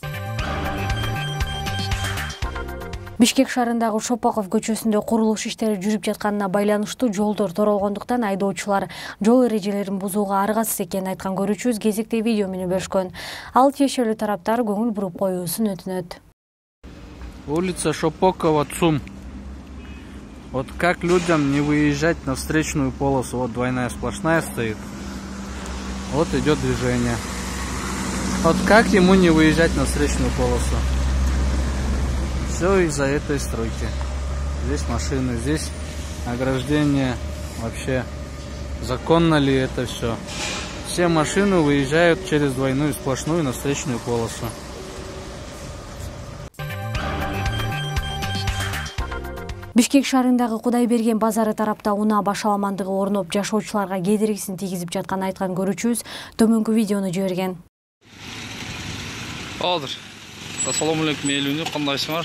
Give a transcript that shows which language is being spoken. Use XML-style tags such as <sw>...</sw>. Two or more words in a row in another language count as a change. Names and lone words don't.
<ky>Бишкек шаарындагы Шопоков көчөсүндө курулуш иштери жүрүп жатканына байланыштуу жолдор торолгондуктан айдоочулар жол эрежелерин бузууга аргасыз экенин айткан көрүүчүбүз кезекте видео менен бөлүшкөн. Ал тиешелүү тараптар көңүл буруп коюусун өтүнөт.</ky> <ru>Улица Шопокова, ЦУМ. Вот как людям не выезжать на встречную полосу? Вот двойная сплошная стоит. Вот идет движение. Вот как ему не выезжать на встречную полосу? Все из-за этой стройки. Здесь машины, здесь ограждение. Вообще, законно ли это все? Все машины выезжают через двойную сплошную на встречную полосу.</ru> <ky>Бишкек шаарындагы Кудайберген базары тарапта унаа башаламандыгы орноп, жашоочуларга кедергисин тийгизип жатканын айткан көрүүчүбүз төмөнкү видеону жиберген.</ky> <ar>Ассаламу алейкум,</ar> <ky>элүүнү кандайсыңар?</ky>